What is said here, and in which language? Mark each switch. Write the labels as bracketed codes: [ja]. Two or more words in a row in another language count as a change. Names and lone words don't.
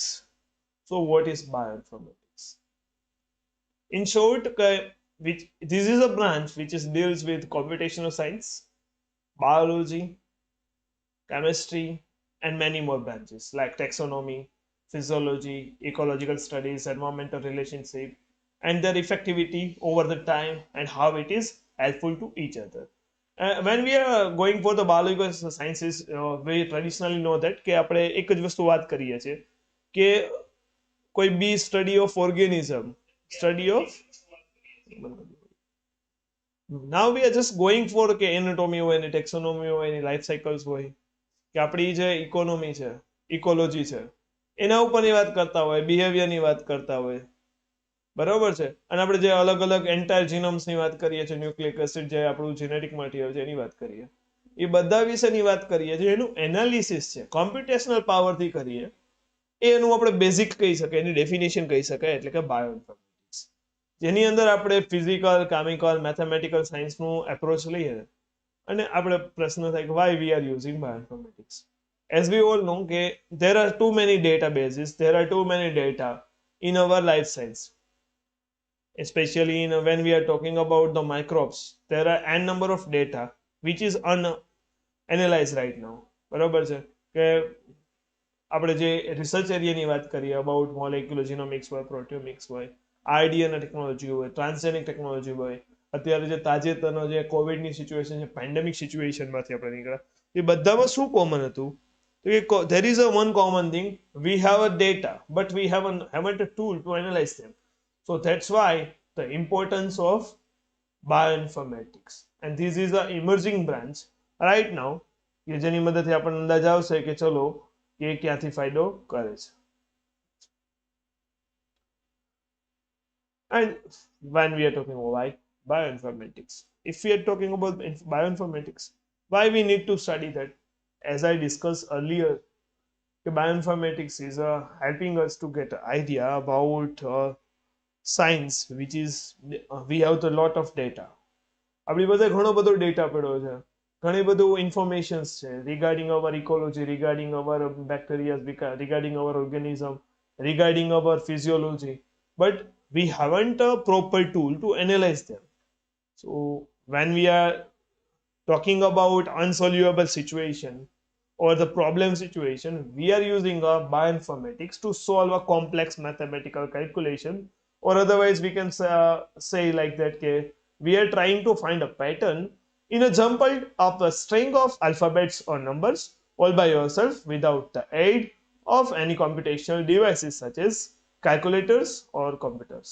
[en] So what is bioinformatics? In short, this is a branch which deals with computational science, biology, chemistry and many more branches like taxonomy, physiology, ecological studies, environmental relationship, and their effectivity over the time and how it is helpful to each other. When we are going for the biological sciences, we traditionally know that [gu] કે આપણે એક જ વસ્તુ વાત કરીએ છીએ કે કોઈ બી [en] study of organism, study of now we are just going for [gu] કે એનાટોમી હોય ને ટેક્સોનોમી હોય ને [en] life cycles [gu] હોય કે આપણી જે ઇકોનોમી છે, ઇકોલોજી છે, એના ઉપરની વાત કરતા હોય, બિહેવિયરની વાત કરતા હોય, બરાબર છે. અને આપણે જે અલગ અલગ [en] entire genomes [gu] વાત કરીએ છીએ, [en] nucleic acid [gu] જે આપણું [en] genetic material [gu] છે એની વાત કરીએ, એ બધા વિશેની વાત કરીએ છીએ, એનું એનાલિસિસ છે [en] computational power [gu] કરીએ, એનું આપણે બેઝિક કહી શકાય, એની ડેફિનેશન કહી શકાય, એટલે કે બાયોઇન્ફોર્મેટિક્સ, જેની અંદર આપણે ફિઝિકલ, કેમિકલ, [en] mathematical science [gu] એપ્રોચ લઈએ અને આપણે પ્રશ્ન થાય કે [en] why we are using bioinformatics. As we all know કે there are too many databases, there are too many data in our life science, especially when we are talking about the microbes. There are n number of data which is unanalyzed right now, [gu] બરાબર છે. કે આપણે જે રિસર્ચ એરિયાની વાત કરીએ [en] about molecular genomics [gu] હોય, પ્રોટિયોમિક્સ હોય, [en] rDNA technology [gu] હોય, [en] transgenic technology [gu] હોય, અત્યારે જે તાજેતરનો જે કોવિડની સિચ્યુએશન છે, [en] pandemic situation [gu] આપણે નીકળ્યા, એ બધામાં શું કોમન હતું? [en] તો there is a one common thing, we have a data but we haven't a tool to analyze them. So that's why the importance of bioinformatics, and this is an emerging branch right now [gu] કે જેની મદદથી આપણને અંદાજ આવશે કે ચલો કે ક્યાંથી ફાયદો કરે છે. [en] And when we are talking about bioinformatics, if we are talking about bioinformatics, why we need to study that? As I discussed earlier bioinformatics is helping us to get an idea about science, which is we have a lot of data. [gu] આપણી પાસે ઘણો બધો ડેટા પડ્યો છે, ઘણી બધું ઇન્ફોર્મેશન્સ છે [en] regarding our ecology, regarding our bacteria, regarding our organism, regarding our physiology, but we haven't a proper tool to analyze them. So when we are talking about unsolvable situation or the problem situation, we are using a bioinformatics to solve a complex mathematical calculation, or otherwise we can say like that we are trying to find a pattern in a jumbled of a string of alphabets or numbers all by yourself without the aid of any computational devices such as calculators or computers.